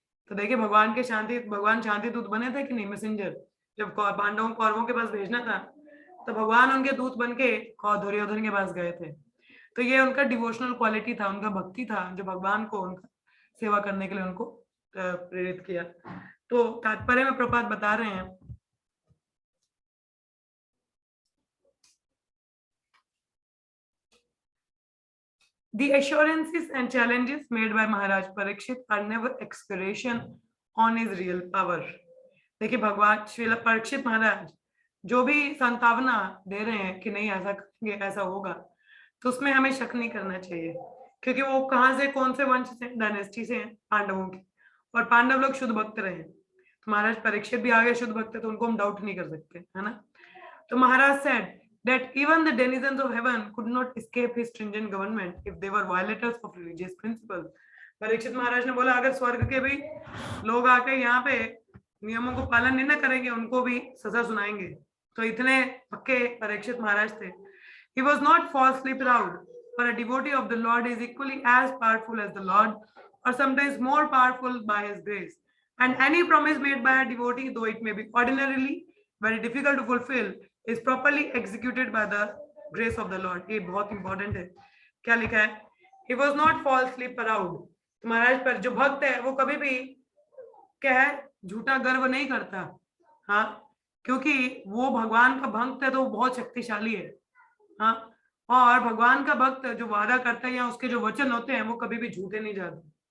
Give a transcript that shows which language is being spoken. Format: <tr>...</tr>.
<hi>तो देखिए भगवान शांति दूत बने थे कि नहीं? मैसेंजर। जब पांडवों कौरवों के पास भेजना था तो भगवान उनके दूत बन के दुर्योधन के पास गए थे। तो ये उनका डिवोशनल क्वालिटी था, उनका भक्ति था, जो भगवान को उनका सेवा करने के लिए उनको प्रेरित किया। तो तात्पर्य में प्रपात बता रहे हैं,</hi> <en>The assurances and challenges made by Maharaj Parikshit are never expiration on his real power.</en> <hi>देखिए भगवान श्री परीक्षित महाराज जो भी संतावना दे रहे हैं कि नहीं ऐसा करेंगे, ऐसा होगा, तो उसमें हमें शक नहीं करना चाहिए, क्योंकि वो कहाँ से, कौन से वंश से, डायनेस्टी से हैं, पांडवों की, और पांडव लोग शुद्ध भक्त रहे। तो महाराज परीक्षित भी आगे शुद्ध भक्त है, तो उनको हम डाउट नहीं कर सकते, है ना। तो महाराज</hi> <en>said that even the denizens of heaven could not escape his stringent government if they were violators of religious principles.</en> <hi>Parikshit महाराज ने बोला अगर स्वर्ग के भी लोग आके यहाँ पे नियमों को पालन नहीं ना करेंगे, उनको भी सजा सुनाएंगे। तो इतने पक्के परीक्षित महाराज थे।</hi> <en>He was not falsely proud, for a devotee of the Lord is equally as powerful as the Lord, or sometimes more powerful by his grace. And any promise made by a devotee, though it may be ordinarily very difficult to fulfill, is properly executed by the grace of the Lord.</en> <hi>ये बहुत important है। क्या लिखा है?</hi> <en>He was not falsely proud.</en> <hi>तो महाराज पर जो भक्त है वो कभी भी क्या है, झूठा गर्व नहीं करता। हाँ, क्योंकि वो भगवान का भक्त है तो वो बहुत शक्तिशाली है। हाँ, और भगवान का भक्त जो वादा करता है या उसके जो वचन होते हैं वो कभी भी झूठे नहीं जाते।</hi>